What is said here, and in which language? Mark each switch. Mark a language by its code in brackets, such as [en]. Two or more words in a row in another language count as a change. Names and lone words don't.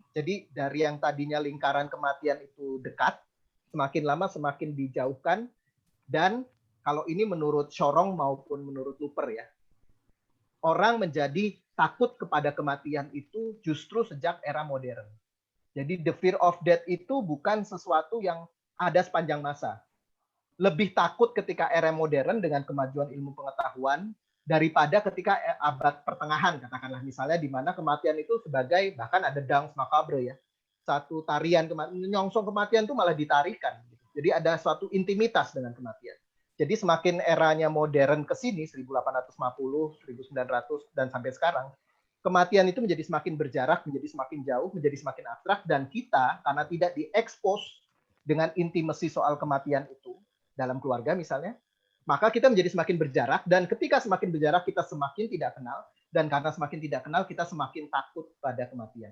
[id] Jadi dari yang tadinya lingkaran kematian itu dekat, semakin lama semakin dijauhkan, dan kalau ini menurut Shorong maupun menurut Luper ya, orang menjadi takut kepada kematian itu justru sejak era modern. Jadi [en] the fear of death [id] itu bukan sesuatu yang ada sepanjang masa. Lebih takut ketika era modern dengan kemajuan ilmu pengetahuan daripada ketika abad pertengahan, katakanlah misalnya, di mana kematian itu sebagai, bahkan ada [fr] danse macabre [id] ya, satu tarian nyongsong kematian itu malah ditarikan. Jadi ada suatu intimitas dengan kematian. Jadi semakin eranya modern ke sini, 1850, 1900, dan sampai sekarang, kematian itu menjadi semakin berjarak, menjadi semakin jauh, menjadi semakin abstrak, dan kita, karena tidak diekspos dengan intimasi soal kematian itu, dalam keluarga misalnya, maka kita menjadi semakin berjarak, dan ketika semakin berjarak, kita semakin tidak kenal, dan karena semakin tidak kenal, kita semakin takut pada kematian.